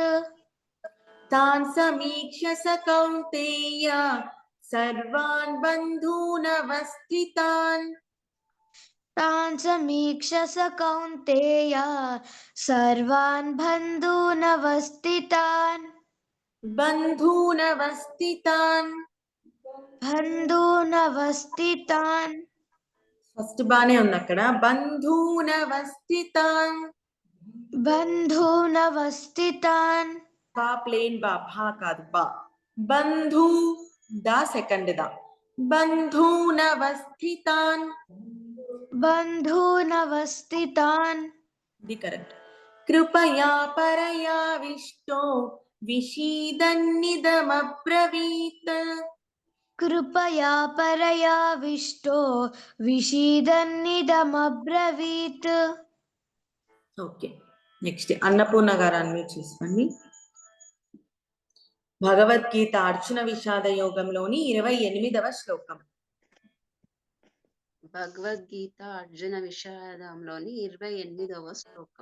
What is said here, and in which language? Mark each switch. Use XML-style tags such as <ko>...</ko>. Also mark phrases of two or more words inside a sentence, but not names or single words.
<sa>तान् समीक्ष्य स कौन्तेय सर्वान् बन्धूनवस्थितान् तान् समीक्ष्य स कौन्तेय सर्वान् बन्धूनवस्थितान्</sa> <te>ఫస్ట్ బానే ఉంది అక్కడ బంధూనवस्थितान् బా ప్లేన్ భా కాదు బా బంధూ దా సెకండ్ దా బంధూనवस्थितान् ఇది కరెక్ట్</te> <sa>కృపయా పరయావిష్టో విషీదన్నిదమబ్రవీత్ कृपया परयाविष्टो विषीदन्निदमब्रवीत्</sa> <en>okay next</en> <te>అన్నపూర్ణ గారు అన్మ్యూట్ చేసుకోండి భగవద్గీత అర్జున విషాద యోగంలోని 28వ శ్లోకం భగవద్గీత అర్జున విషాదంలోని 28వ శ్లోకం</te>